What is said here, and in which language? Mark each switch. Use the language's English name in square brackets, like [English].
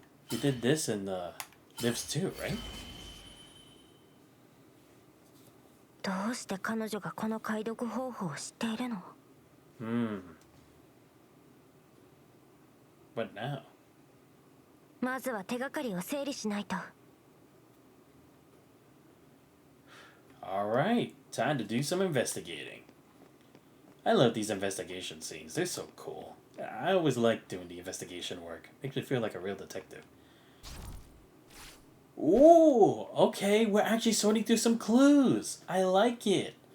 [English] You did this in the Lives 2, right? [Japanese] どうして彼女がこの解読方法を知っているの [English] What now? [Japanese] まずは手がかりを整理しないと [English] Alright, time to do some investigating. I love these investigation scenes, they're so cool. I always like doing the investigation work. Makes me feel like a real detective. Ooh, okay, we're actually sorting through some clues. I like it.